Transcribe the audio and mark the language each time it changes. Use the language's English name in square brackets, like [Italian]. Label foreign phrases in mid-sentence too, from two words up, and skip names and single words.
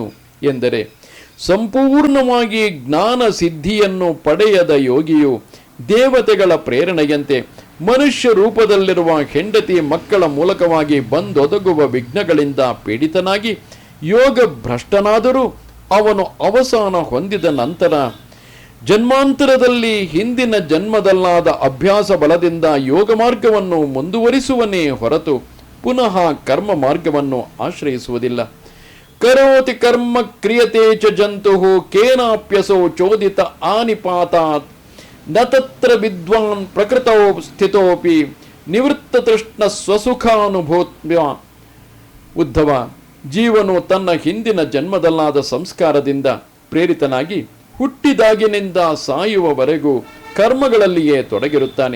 [Kannada] ಎಂದರೆ, ಸಂಪೂರ್ಣವಾಗಿ ಜ್ಞಾನ ಸಿದ್ಧಿಯನ್ನು ಪಡೆಯದ ಯೋಗಿಯು ದೇವತೆಗಳ ಪ್ರೇರಣೆಯಂತೆ ಮನುಷ್ಯ ರೂಪದಲ್ಲಿರುವ ಹೆಂಡತಿ ಮಕ್ಕಳ ಮೂಲಕವಾಗಿ ಬಂದೊದಗುವ ವಿಘ್ನಗಳಿಂದ ಪೀಡಿತನಾಗಿ ಯೋಗ ಭ್ರಷ್ಟನಾದರೂ ಅವನು ಅವಸಾನ ಹೊಂದಿದ ನಂತರ ಜನ್ಮಾಂತರದಲ್ಲಿ ಹಿಂದಿನ ಜನ್ಮದಲ್ಲಾದ ಅಭ್ಯಾಸ ಬಲದಿಂದ ಯೋಗ ಮಾರ್ಗವನ್ನು ಮುಂದುವರಿಸುವನೇ ಹೊರತು ಪುನಃ ಕರ್ಮ ಮಾರ್ಗವನ್ನು ಆಶ್ರಯಿಸುವುದಿಲ್ಲ. [Sanskrit] ಕರೋತಿ ಕರ್ಮ ಕ್ರಿಯತೆ ಚ ಜಂತು ಕೇನಾಪ್ಯಸೋ ಚೋದಿತ ಆನಿಪಾತಾತ್ ನ ತತ್ರ ವಿದ್ವಾನ್ ಪ್ರಕೃತೋ ಸ್ಥಿತೋಪಿ ನಿವೃತ್ತ ತೃಷ್ಣ ಸ್ವಸುಖಾನುಭೂತ್ಯ. [Kannada] ಉದ್ಧವ, ಜೀವನು ತನ್ನ ಹಿಂದಿನ ಜನ್ಮದಲ್ಲಾದ ಸಂಸ್ಕಾರದಿಂದ ಪ್ರೇರಿತನಾಗಿ ಹುಟ್ಟಿದಾಗಿನಿಂದ ಸಾಯುವವರೆಗೂ ಕರ್ಮಗಳಲ್ಲಿಯೇ ತೊಡಗಿರುತ್ತಾನೆ.